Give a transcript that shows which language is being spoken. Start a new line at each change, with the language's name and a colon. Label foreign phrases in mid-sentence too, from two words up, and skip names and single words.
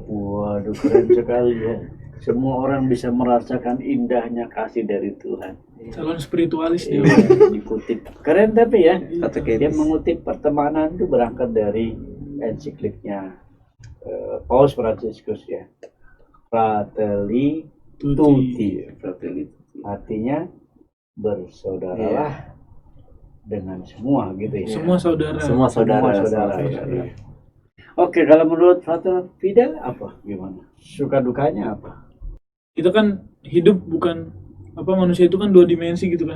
Indonesian: Waduh, keren sekali ya. Semua orang bisa merasakan indahnya kasih dari Tuhan. Calon spiritualis dia. Dikutip. Keren tapi ya. Katekisme. Dia mengutip pertemanan itu berangkat dari ensikliknya Paus Fransiskus ya.
Italian: Fratelli tuti.
Indonesian: Fratelli. Artinya bersaudaralah dengan semua gitu ya. Semua saudara. Semua saudara. Ya. Oke, kalau menurut Frater Fidel apa? Gimana? Suka dukanya apa? Kita kan hidup bukan manusia itu kan 2 dimensi gitu kan.